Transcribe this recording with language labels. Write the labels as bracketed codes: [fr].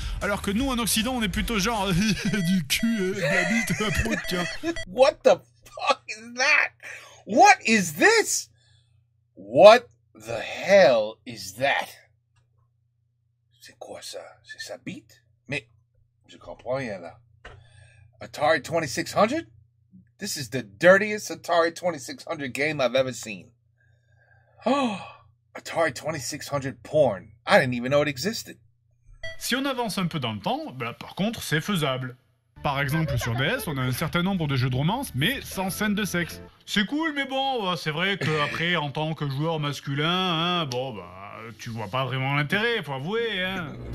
[fr] Alors que nous, en Occident, on est plutôt genre du cul, de la bite, la prout, tiens. [en] What the fuck is that? What is this? What the hell is that? [fr] C'est quoi ça? C'est sa bite? Mais je comprends rien là. [en] Atari 2600? This is the dirtiest Atari 2600 game I've ever seen. Oh, Atari 2600 porn. I didn't even know it existed. [fr] Si on avance un peu dans le temps, bah, par contre, c'est faisable. Par exemple, sur DS, on a un certain nombre de jeux de romance, mais sans scène de sexe. C'est cool, mais bon, c'est vrai qu'après, en tant que joueur masculin, hein, bon, bah, tu vois pas vraiment l'intérêt, faut avouer, hein.